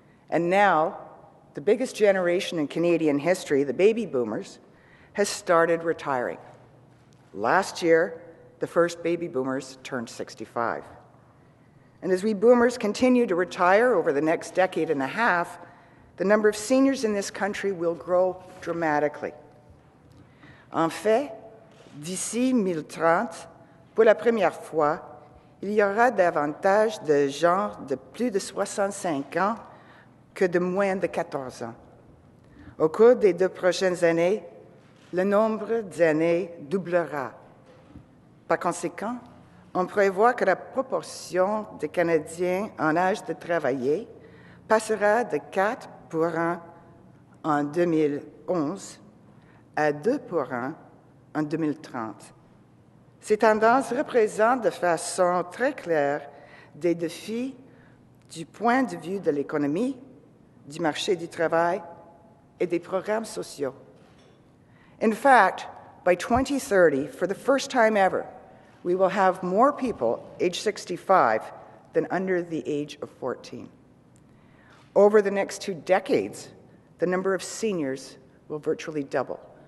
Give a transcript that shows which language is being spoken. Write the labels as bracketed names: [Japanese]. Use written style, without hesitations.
[English] And now, the biggest generation in Canadian history, the baby boomers, has started retiring. Last year, the first baby boomers turned 65. And as we boomers continue to retire over the next decade and a half, the number of seniors in this country will grow dramatically. [French] En fait, d'ici 2030, pour la première fois, il y aura davantage de gens de plus de 65 ans que de moins de 14 ans. Au cours des 2 prochaines années, le nombre d'années doublera. Par conséquent, on prévoit que la proportion des Canadiens en âge de travailler passera de 4 pour 1 en 2011 à 2 pour 1 en 2030. Ces tendances représentent de façon très claire des défis du point de vue de l'économie, du marché du travail et des programmes sociaux. [English] In fact, by 2030, for the first time ever, we will have more people age 65 than under the age of 14. Over the next 2 decades, the number of seniors will virtually double.